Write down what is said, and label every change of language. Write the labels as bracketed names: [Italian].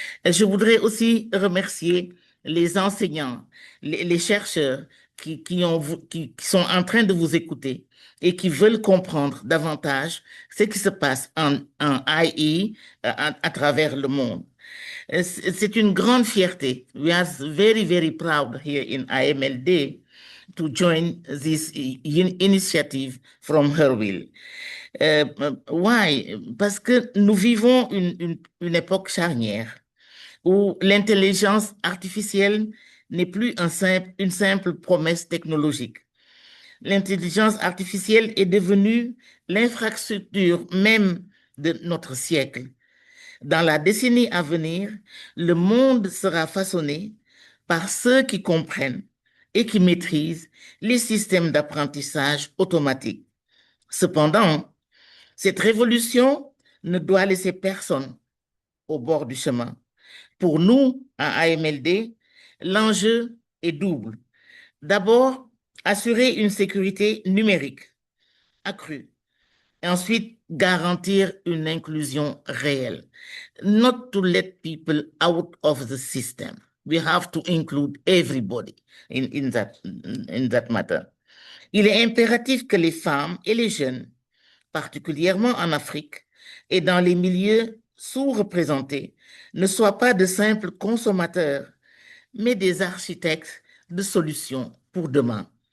[French] Je voudrais aussi remercier les enseignants, les chercheurs qui sont en train de vous écouter et qui veulent comprendre davantage ce qui se passe en AI à travers le monde. C'est une grande fierté. [English] We are very, very proud here in IMLD to join this initiative from HerWILL. Why? [French] Parce que nous vivons une époque charnière où l'intelligence artificielle n'est plus une simple promesse technologique. L'intelligence artificielle est devenue l'infrastructure même de notre siècle. Dans la décennie à venir, le monde sera façonné par ceux qui comprennent et qui maîtrisent les systèmes d'apprentissage automatique. Cependant, cette révolution ne doit laisser personne au bord du chemin. Pour nous, à AMLD, l'enjeu est double. D'abord, assurer une sécurité numérique accrue. Et ensuite, garantir une inclusion réelle. [English] Not to let people out of the system. We have to include everybody in that matter. [French] Il est impératif que les femmes et les jeunes, particulièrement en Afrique et dans les milieux sous-représentés, ne soient pas de simples consommateurs, mais des architectes de solutions pour demain.